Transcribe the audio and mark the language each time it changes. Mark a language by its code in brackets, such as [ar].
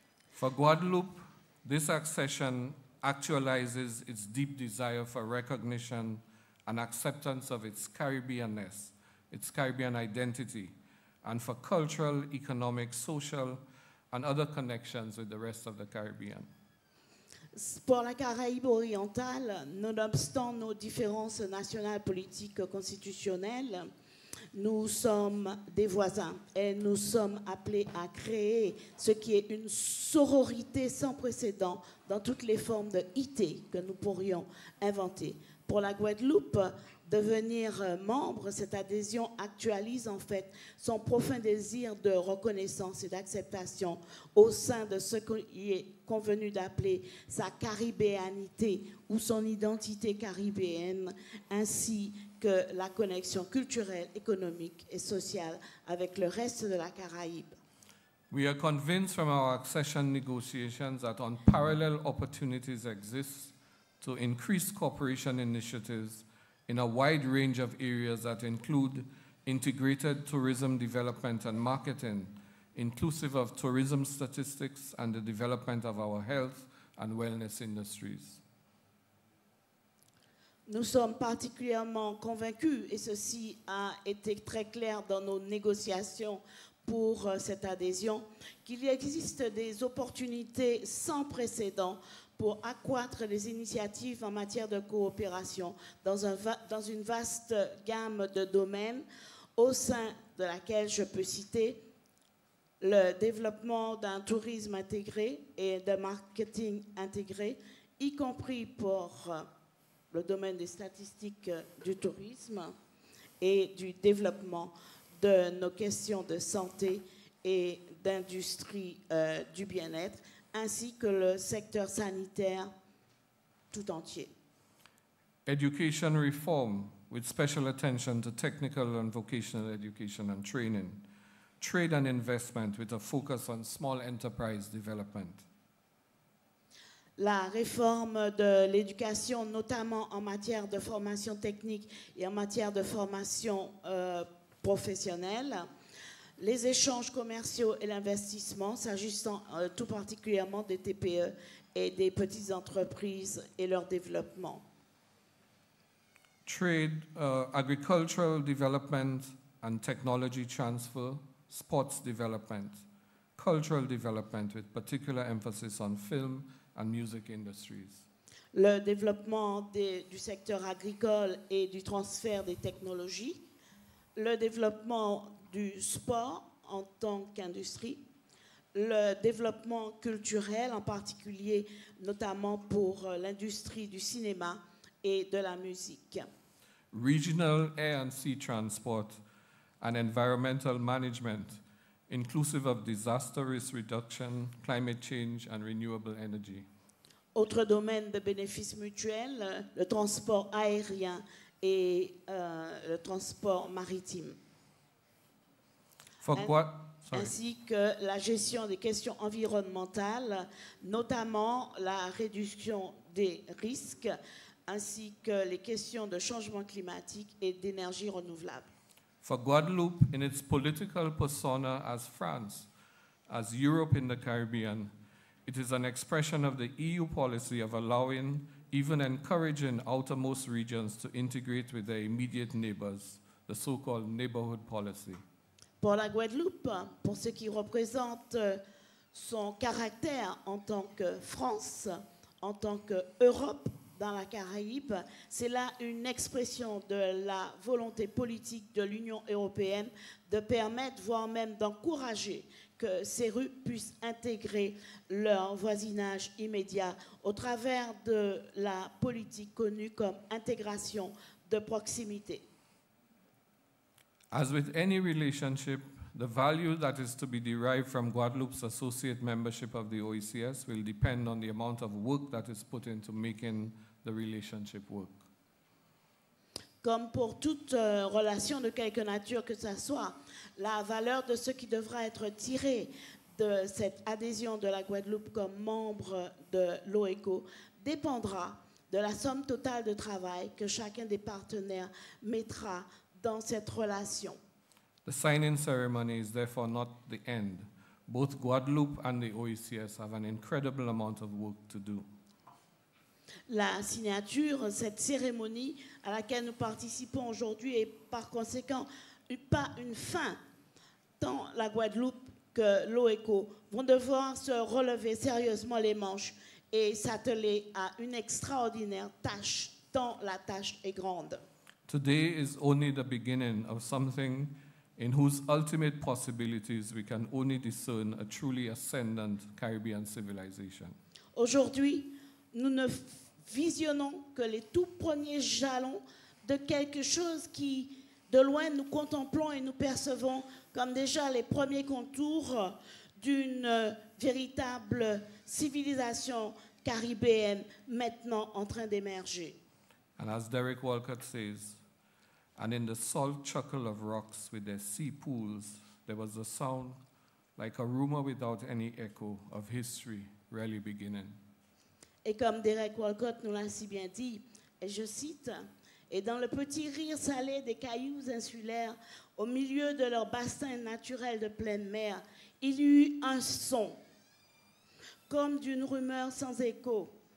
[en] For Guadeloupe, this accession actualizes its deep desire for recognition and acceptance of its Caribbeanness, its Caribbean identity, and for cultural, economic, social, and other connections with the rest of the Caribbean. [fr] Pour la Caraïbe orientale, nonobstant nos différences nationales, politiques, constitutionnelles, nous sommes des voisins et nous sommes appelés à créer ce qui est une sororité sans précédent dans toutes les formes de IT que nous pourrions inventer. Pour la Guadeloupe, devenir membre, cette adhésion actualise en fait son profond désir de reconnaissance et d'acceptation au sein de ce qui est convenu d'appeler sa caribéanité ou son identité caribéenne, ainsi que la connexion culturelle, économique et sociale avec le reste de la Caraïbe. [en] We are convinced from our accession negotiations that unparalleled opportunities exist to increase cooperation initiatives in a wide range of areas that include integrated tourism development and marketing, inclusive of tourism statistics and the development of our health and wellness industries. [fr] Nous sommes particulièrement convaincus, et ceci a été très clair dans nos négociations pour cette adhésion, qu'il existe des opportunités sans précédent pour accroître les initiatives en matière de coopération dans une vaste gamme de domaines, au sein de laquelle je peux citer le développement d'un tourisme intégré et d'un marketing intégré, y compris pour le domaine des statistiques du tourisme et du développement de nos questions de santé et d'industrie du bien-être, ainsi que le secteur sanitaire tout entier. [en] Education reform, with special attention to technical and vocational education and training. Trade and investment, with a focus on small enterprise development. [fr] La réforme de l'éducation, notamment en matière de formation technique et en matière de formation professionnelle. Les échanges commerciaux et l'investissement, s'agissant tout particulièrement des TPE et des petites entreprises et leur développement. [en] Trade, agricultural development and technology transfer, sports development, cultural development with particular emphasis on film and music industries. [fr] Le développement du secteur agricole et du transfert des technologies, le développement du sport en tant qu'industrie, le développement culturel en particulier, notamment pour l'industrie du cinéma et de la musique. [en] Regional air and sea transport and environmental management, inclusive of disaster risk reduction, climate change, and renewable energy. [fr] Autre domaine de bénéfices mutuels, le transport aérien et le transport maritime. Ainsi que la gestion des questions environnementales, notamment la réduction des risques, ainsi que les questions de changement climatique et d'énergie renouvelable. [en] For Guadeloupe, in its political persona as France, as Europe in the Caribbean, it is an expression of the EU policy of allowing, even encouraging outermost regions to integrate with their immediate neighbors, the so-called neighborhood policy. [fr] Pour la Guadeloupe, pour ce qui représente son caractère en tant que France, en tant qu'Europe dans la Caraïbe, c'est là une expression de la volonté politique de l'Union européenne de permettre, voire même d'encourager que ces rues puissent intégrer leur voisinage immédiat au travers de la politique connue comme intégration de proximité. [en] As with any relationship, the value that is to be derived from Guadeloupe's associate membership of the OECS will depend on the amount of work that is put into making the relationship work. [fr] Comme pour toute relation de quelque nature que ce soit, la valeur de ce qui devra être tiré de cette adhésion de la Guadeloupe comme membre de l'OECO dépendra de la somme totale de travail que chacun des partenaires mettra dans cette relation. [en] The signing ceremony is therefore not the end. Both Guadeloupe and the OECS have an incredible amount of work to do. [fr] La signature, cette cérémonie à laquelle nous participons aujourd'hui est par conséquent pas une fin. Tant la Guadeloupe que l'OECO vont devoir se relever sérieusement les manches et s'atteler à une extraordinaire tâche, tant la tâche est grande. [en] Today is only the beginning of something in whose ultimate possibilities we can only discern a truly ascendant Caribbean civilization. [fr] Aujourd'hui, nous ne visionnons que les tout premiers jalons de quelque chose qui, de loin, nous contemplons et nous percevons comme déjà les premiers contours d'une véritable civilisation caribéenne maintenant en train d'émerger. [en] And as Derek Walcott says, and in the salt chuckle of rocks with their sea pools, there was a sound like a rumor without any echo of history really beginning. [fr] Et comme Derek Walcott nous l'a si bien dit, et je cite, « Et dans le petit rire salé des cailloux insulaires, au milieu de leur bassin naturel de pleine mer, il y eut un son, comme d'une rumeur sans écho.